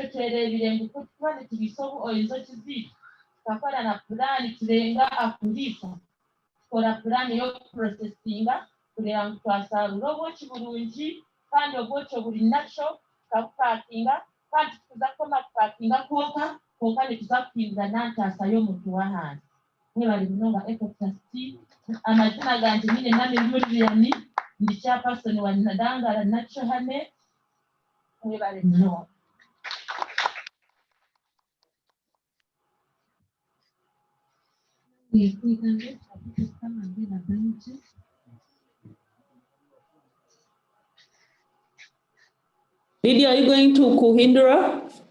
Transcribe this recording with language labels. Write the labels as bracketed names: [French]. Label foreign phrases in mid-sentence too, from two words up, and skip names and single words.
[Nyankole] twerebire ngu kuba netubisa enzoki ziitu tukakola na pulaani turenga akulisa tukola pulaani y'okuprocesinga kureba ngu twasaarura obwoki bulungi kandi obwoki obuli nakyo tukabupakinga kandi tukuza kukoma kupakinga konka netuza kuhindura nantaasa y'omuntu w'ahansi mwebale munonga ECOTRUST amazina ganje nyine nami Lilian ndi chairperson wa Ndangala nakyo hane mwebale munonga. [English] We can get people to come and get a bench. Lydia, are you going to Kuhindra?